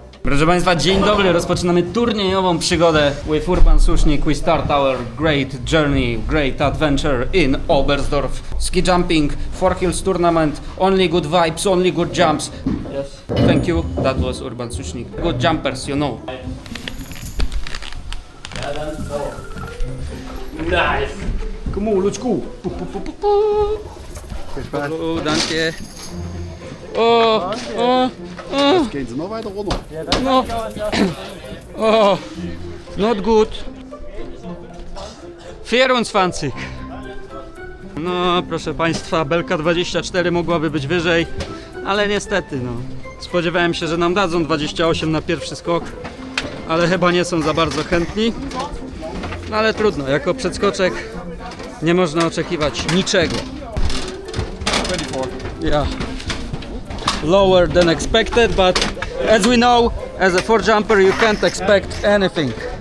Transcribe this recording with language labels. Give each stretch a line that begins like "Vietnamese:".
Polish: Proszę Państwa, dzień dobry. Rozpoczynamy turniejową przygodę
English: with Urban Susznik. We start our great journey, great adventure in Oberstdorf. Ski jumping, four hills tournament, only good vibes, only good jumps. Yes. Thank you. That was Urban Susznik. Good jumpers, you know. Nice.
Dutch: Kom op,
English: let's go.
German: Oh, danke. Oh, oh, oh. Gehen Sie noch weiter runter.
English: No. Oh, not good. 24.
Polish: No, proszę Państwa, belka 24 mogłaby być wyżej, ale niestety, no. Spodziewałem się, że nam dadzą 28 na pierwszy skok, ale chyba nie są za bardzo chętni. No ale trudno, jako przedskoczek nie można oczekiwać niczego. 24.
English: Yeah. Lower than expected, but as we know, as a four jumper, you can't expect anything.